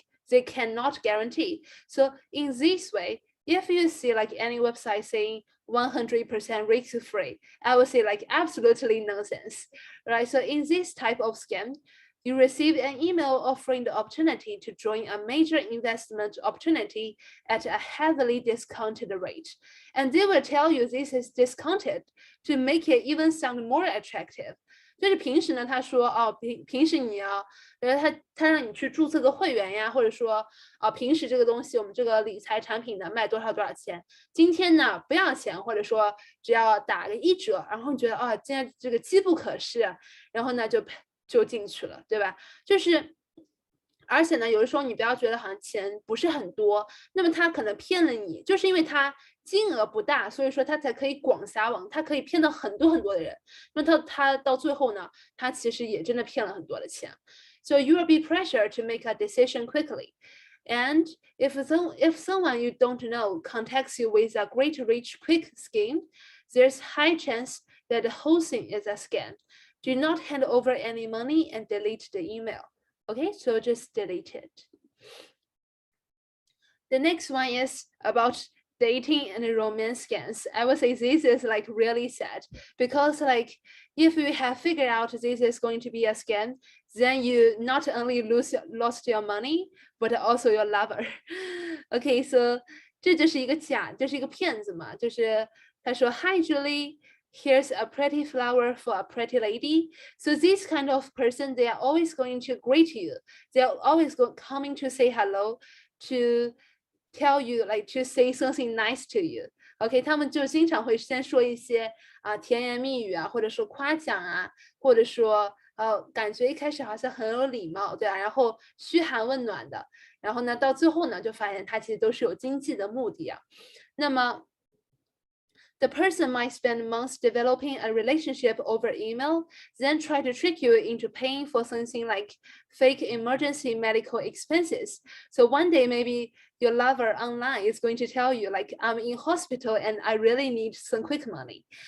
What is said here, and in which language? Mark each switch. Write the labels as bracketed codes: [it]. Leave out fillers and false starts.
[en] They cannot guarantee. So in this way, if you see any website saying 100% risk-free, I would say absolutely nonsense, right? So in this type of scam, you receive an email offering the opportunity to join a major investment opportunity at a heavily discounted rate. And they will tell you this is discounted to make it even sound more attractive. [zh] 就是平时呢，他说哦，平时你要，他让你去注册个会员呀，或者说平时这个东西我们这个理财产品呢卖多少多少钱，今天呢不要钱，或者说只要打个1折，然后你觉得哦，今天这个机不可失，然后呢就进去了，对吧？就是。而且呢，有的时候你不要觉得好像钱不是很多，那么他可能骗了你，就是因为他金额不大，所以说他才可以广撒网，他可以骗到很多很多的人。那他到最后呢，他其实也真的骗了很多的钱。 [en] So you will be pressured to make a decision quickly. And if someone you don't know contacts you with a great rich quick scheme, there's high chance that the whole thing is a scam. Do not hand over any money and delete the email. Okay, so just delete it. The next one is about dating and romance scams. I would say this is like really sad because like if you have figured out this is going to be a scam, then you not only lost your money, but also your lover. Okay, so [zh] 这就是一个骗子嘛，就是他说 [en] Hi Julie, here's a pretty flower for a pretty lady. So this kind of person, they are always going to greet you. They are always coming to say hello, to tell you like to say something nice to you. [zh] OK， 他们就经常会先说一些甜言蜜语啊，或者说夸奖啊，或者说感觉一开始好像很有礼貌，对啊，然后嘘寒问暖的，然后呢到最后呢就发现他其实都是有经济的目的啊。 [en] 那么 the person might spend months developing a relationship over email, then try to trick you into paying for something like fake emergency medical expenses. So one day, maybe your lover online is going to tell you, like, I'm in hospital and I really need some quick money.